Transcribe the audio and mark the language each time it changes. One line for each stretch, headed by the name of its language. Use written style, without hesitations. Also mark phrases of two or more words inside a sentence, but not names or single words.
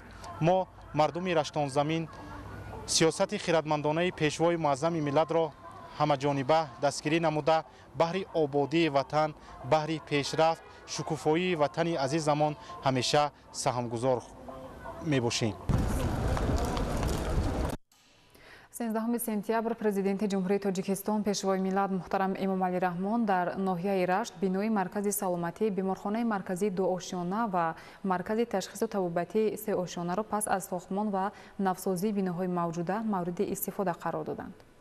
Persian: ما مردم رشتان زمین سیاست خردمندانه پیشوای معظم ملت را همه جانبه دستگیری نموده بهر آبادی وطن، بهر پیشرفت، شکوفایی وطن عزیزمان همیشه سهمگزار می باشیم.
Tajik: 13 سپتامبر президент ҷумҳурии тоҷикистон пешвои миллат муҳтарам эмомалӣ раҳмон дар ноҳияи рашт бинои маркази саломатӣ, беморхонаи марказӣ 2 ошёна ва маркази ташхису табобатии 3 ошёнаро пас аз сохтмон ва навсозии биноҳои мавҷуда мавриди истифода қарор доданд.